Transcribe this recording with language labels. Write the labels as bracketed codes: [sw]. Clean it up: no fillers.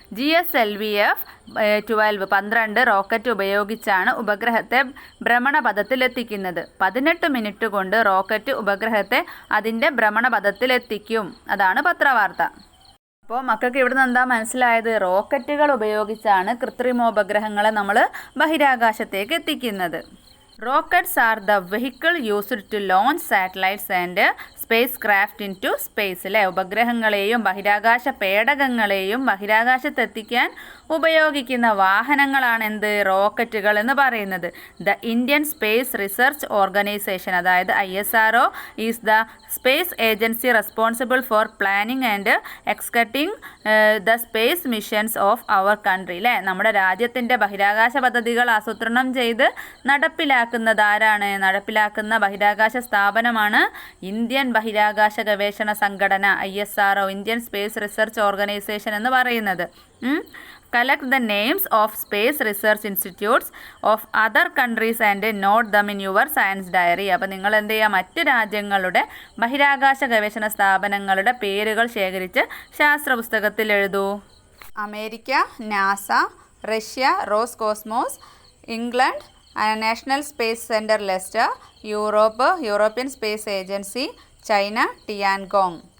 [ml] GSLV-12 rocket ഉപയോഗിച്ചാണ് ഉപഗ്രഹത്തെ ഭ്രമണപഥത്തിലെത്തിക്കുന്നത്. 18 minute കൊണ്ട് rocket ഉപഗ്രഹത്തെ അതിൻ്റെ ഭ്രമണപഥത്തിലെത്തിക്കും. അതാണ് പത്രവാർത്ത. അപ്പോൾ മക്കൾക്ക് ഇവിടെ നിന്ന് എന്താ മനസ്സിലായത്? റോക്കറ്റുകൾ ഉപയോഗിച്ചാണ് കൃത്രിമോപഗ്രഹങ്ങളെ നമ്മൾ ബഹിരാകാശത്തേക്ക് എത്തിക്കുന്നത്. [en] Rockets are the vehicle used to launch satellites and spacecraft into space. [ml] അല്ലേ, ഉപഗ്രഹങ്ങളെയും ബഹിരാകാശ പേടകങ്ങളെയും ബഹിരാകാശത്തെത്തിക്കാൻ ഉപയോഗിക്കുന്ന വാഹനങ്ങളാണ് എന്ത്, റോക്കറ്റുകൾ എന്ന് പറയുന്നത്. [en] The Indian Space Research Organisation, അതായത് ISRO is the space agency responsible for planning and executing the space missions of our country. [ml] അല്ലേ, നമ്മുടെ രാജ്യത്തിൻ്റെ ബഹിരാകാശ പദ്ധതികൾ ആസൂത്രണം ചെയ്ത് നടപ്പിലാക്കുന്നത് ആരാണ്? നടപ്പിലാക്കുന്ന ബഹിരാകാശ സ്ഥാപനമാണ് ഇന്ത്യൻ ബഹിരാകാശ ഗവേഷണ സംഘടന, ISRO, Indian space research organisation എന്ന് പറയുന്നത്. [en] Collect the names of space research institutes of other countries and note them in your science diary. [ml] അപ്പോൾ നിങ്ങൾ എന്ത് ചെയ്യുക, മറ്റ് രാജ്യങ്ങളുടെ ബഹിരാകാശ ഗവേഷണ സ്ഥാപനങ്ങളുടെ പേരുകൾ ശേഖരിച്ച് ശാസ്ത്ര പുസ്തകത്തിൽ എഴുതൂ. America NASA, Russia Roscosmos, England national space centre Leicester, European space agency, China Tiangong.